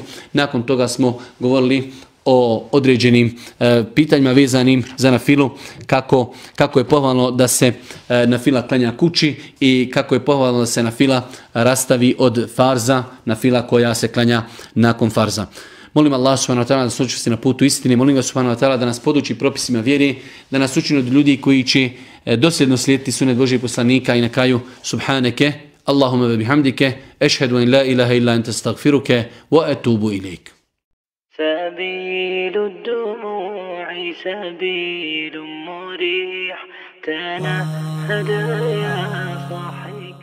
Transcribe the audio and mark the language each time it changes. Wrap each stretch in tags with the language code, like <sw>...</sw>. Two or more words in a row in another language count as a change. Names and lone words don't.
<bs>Nakon toga smo govorili o određenim pitanjima vezanim za nafilu, kako je pohvalno da se nafila klanja kući i kako je pohvalno da se nafila rastavi od farza, nafila koja se klanja nakon farza. Molim Allah</bs> <ar>سبحانه وتعالى</ar> <bs>da nas učvrsti na putu istine, molim ga</bs> <ar>سبحانه وتعالى</ar> <bs>da nas poduči propisima vjere, da nas učini od ljudi koji će dosljedno slijediti sunet Božijeg poslanika i na kraju subhaneke,</bs> <ar>اللهم وبحمدك أشهد أن لا إله إلا أنت أستغفرك وأتوب إليك. سبيل الدموع سبيل مريح تنهد يا صاحي</ar>